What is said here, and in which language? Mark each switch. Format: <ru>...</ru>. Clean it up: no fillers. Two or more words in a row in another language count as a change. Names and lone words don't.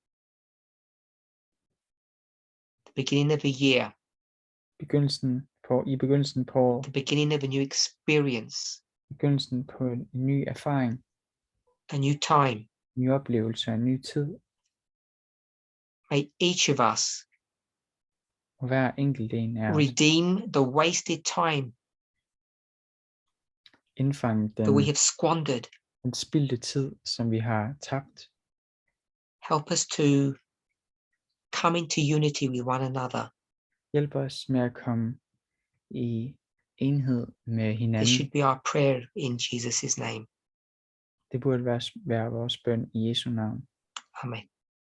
<en>The beginning of a year,</en> <da>I begyndelsen på året.</da> <en>the beginning of a new experience,</en> <da>Begyndelsen på en ny erfaring,</da> <en>a new time.</en> <da>en ny oplevelse, en ny tid.</da> <en>May each of us</en> <da>Og hver enkelt en af os</da> <en>redeem the wasted time</en> <da>indfange</da> <en>that we have squandered.</en> <da>den spildte tid, som vi har tabt.</da> <en>Help us to come into unity with one another.</en> <da>Hjælp os med at komme i enhed med</da> <en>This</en> <da>hinanden.</da> <en>should be our prayer in Jesus' name.</en> <da>Det burde være vores bøn i Jesu navn. Amen.</da>